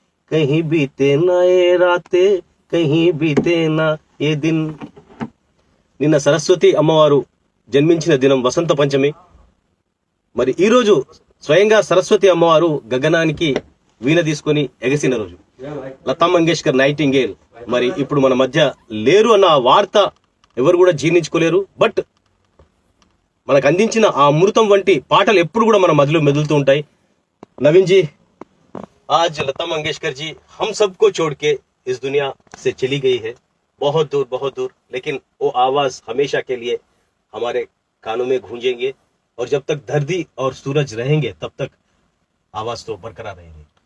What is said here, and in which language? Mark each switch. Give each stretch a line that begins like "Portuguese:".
Hindi: कहीं बीते ना ये రాతే, कहीं बीते ना ఏ దిన్.
Telugu: నిన్న సరస్వతి అమ్మవారు జన్మించిన దినం వసంత పంచమి. మరి ఈ రోజు స్వయంగా సరస్వతి అమ్మవారు గగనానికి వీణ తీసుకొని ఎగసిన రోజు. లతా మంగేష్కర్ నైటింగేల్ మరి ఇప్పుడు మన మధ్య లేరు అన్న ఆ వార్త ఎవరు కూడా జీర్ణించుకోలేరు. బట్ మనకు అందించిన ఆ అమృతం వంటి పాటలు ఎప్పుడు కూడా మన మదిలో మెదులుతూ ఉంటాయి.
Hindi: నవీన్ జీ, आज लता मंगेशकर जी हम सबको छोड़ के इस दुनिया से चली गई है, बहुत दूर, लेकिन वो आवाज हमेशा के लिए हमारे कानों में गूंजेंगे और जब तक धरती और सूरज रहेंगे तब तक आवाज तो बरकरार रहेगी.